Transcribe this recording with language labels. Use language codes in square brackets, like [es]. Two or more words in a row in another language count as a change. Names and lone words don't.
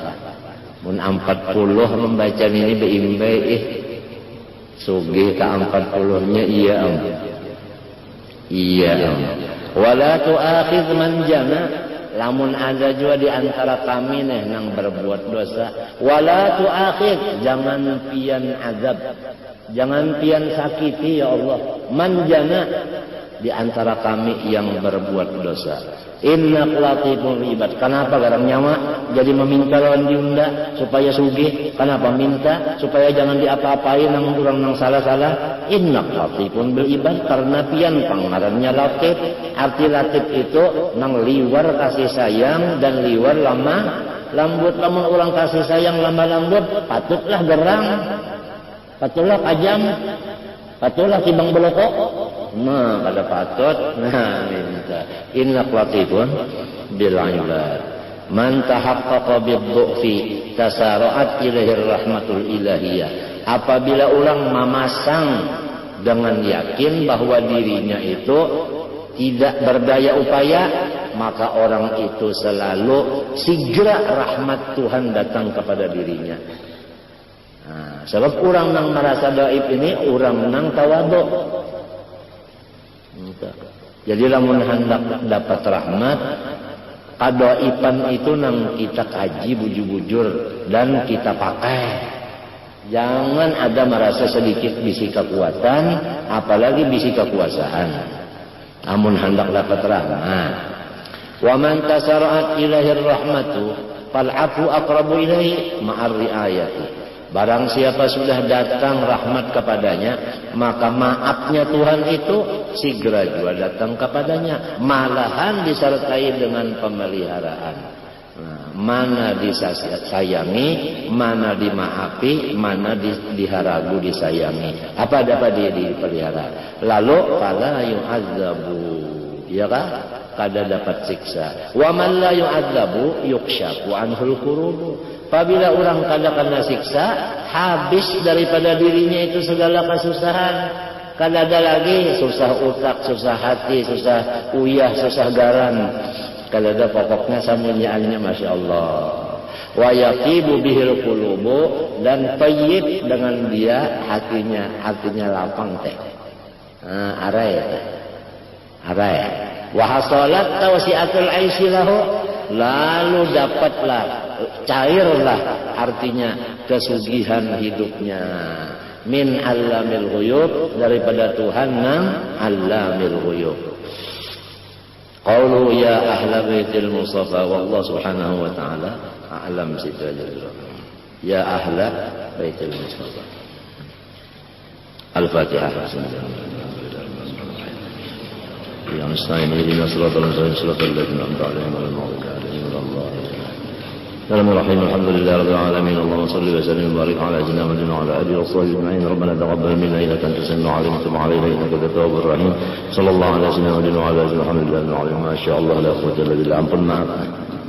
[bjn] Mun 40 membaca ini beimbai sugih ke 40-nya iya [ar] ولا تؤاخذ من جنى, [bjn] lamun ada juga di antara kami nang berbuat dosa, [ar] ولا تؤاخذ, [bjn] jangan pian azab, jangan pian sakiti ya Allah [ar] من جنى, [id] di antara kami yang berbuat dosa. [ar] إنك لطيف العباد. [bjn] Kenapa garang nyawa jadi meminta lawan diunda supaya sugih? Kenapa minta supaya jangan diapa-apain nang urang nang salah-salah? [ar] إنك لطيف بالعباد, [bjn] karena pian pangarannya latif. Arti latif itu nang liwar kasih sayang dan liwar lambut. Lamun urang kasih sayang lama lambut, patutlah gerang, patutlah kajam, patutlah timbang belokok. Nah, kada patut. Nah, minta. [ar] إنك لطيف بالعباد. من تحقق بالضعف تسارعت إليه الرحمة الإلهية. [id] Apabila orang memasang dengan yakin bahwa dirinya itu tidak berdaya upaya, maka orang itu selalu segera rahmat Tuhan datang kepada dirinya. Nah, [bjn] sebab orang nang merasa daib ini orang nang tawadhu. Jadi lamun hendak dapat rahmat, kadaipan itu nang kita kaji bujur-bujur dan kita pakai. Jangan ada merasa sedikit bisi kekuatan, apalagi bisi kekuasaan. Amun hendak dapat rahmat. [ar] ومن تسارعت إليه الرحمة فالعفو أقرب إليه مع الرعاية. [id] Barang siapa sudah datang rahmat kepadanya, maka maafnya Tuhan itu segera juga datang kepadanya. Malahan disertai dengan pemeliharaan. Nah, mana disayangi, mana dimaafi, mana diharagu disayangi. Apa dapat dia dipelihara. Lalu [ar] فلا يعذب, [id] ya kan? [bjn] Kada dapat siksa. [ar] ومن لا يعذب يكشف عنه الكروب. [bjn] Apabila orang kada kena siksa, habis daripada dirinya itu segala kesusahan. Kada ada lagi susah utak, susah hati, susah uyah, susah garan. Kada ada, pokoknya samunyaannya [ar] ما شاء الله. ويطيب به القلوب, [bjn] dan tayyib dengan dia hatinya lapang teh. Arai. [ar] وحصلت توسعة العيش له, [bjn] lalu dapatlah, cairlah artinya kesugihan hidupnya. [ar] من علام الغيوب, [bjn] daripada Tuhan nam [ar] علام الغيوب. قولوا يا أهل بيت المصطفى، والله سبحانه وتعالى أعلم بذلك. يا أهل بيت المصطفى. الفاتحة. يا نستعين اهدنا الصراط المستقيم صراط الذين أنعمت عليهم غير المغضوب عليهم ولا الضالين. بسم الله الرحمن الرحيم. الحمد لله رب العالمين. اللهم صل وسلم وبارك على سيدنا محمد وعلى آله وصحبه أجمعين. ربنا تقبل منا إنك أنت السميع العليم وتب علينا إنك أنت التواب الرحيم. صلى الله عليه وسلم وعلى آله وصحبه. ما شاء الله لا قوة إلا بالله. [id] Ampun maaf.